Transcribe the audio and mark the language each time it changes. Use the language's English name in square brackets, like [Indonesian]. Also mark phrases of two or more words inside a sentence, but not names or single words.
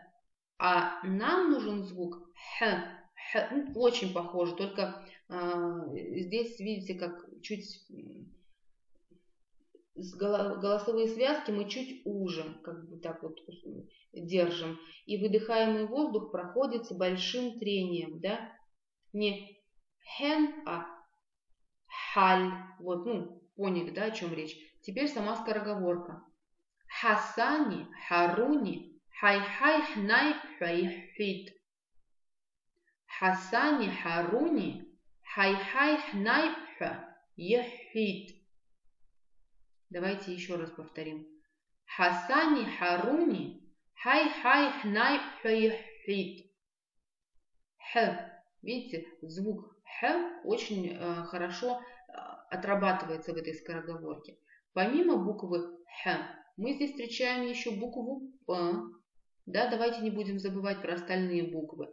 [Russian] А нам нужен звук х, х, ну, очень похоже, только здесь, видите, как чуть голосовые связки мы чуть уже, как бы так вот держим. И выдыхаемый воздух проходит с большим трением, да? Не хен, а халь. Вот, ну, поняли, да, о чем речь. Теперь сама скороговорка. Хасани, харуни, хай-хай, хнай, хай-хит. Хасани, харуни, хай-хай, хнай, хай-хит. Давайте еще раз повторим. Хасани, харуни, хай-хай, хнай, хай-хит. Х. Видите, звук х очень хорошо отрабатывается в этой скороговорке. Помимо буквы х, мы здесь встречаем еще букву п. Да, давайте не будем забывать про остальные буквы.